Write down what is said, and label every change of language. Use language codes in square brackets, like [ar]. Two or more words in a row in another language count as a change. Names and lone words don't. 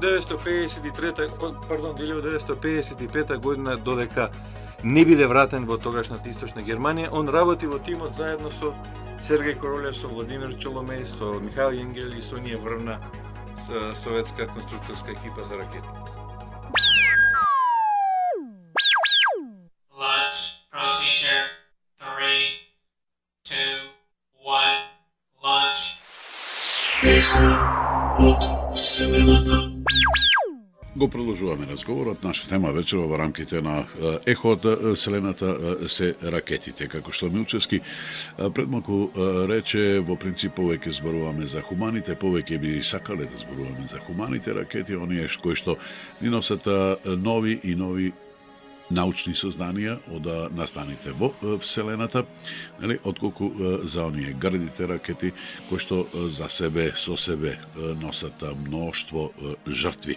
[mk] 1955 година додека не биде вратен во тогашната Источна Германија, он работи во тимот заедно со Сергеј Королев, со Владимир Чоломеј, со Михаил Јенгел и со ние врвна советска конструкторска екипа за ракети. [en] Launch procedure 3, 2, 1, launch. [mk] От Вселената. Го продолжуваме разговорот. Наша тема вечерва во рамките на Ехо од Вселената се ракетите. Како што Милчевски пред малку рече, во принцип повеќе зборуваме за хуманите, повеќе би сакале да зборуваме за хуманите ракети, оние кои што ни носат нови и нови научни созданија од настаните во Вселената, нели, отколку за оние грдите ракети кои што со себе носат мноштво жртви.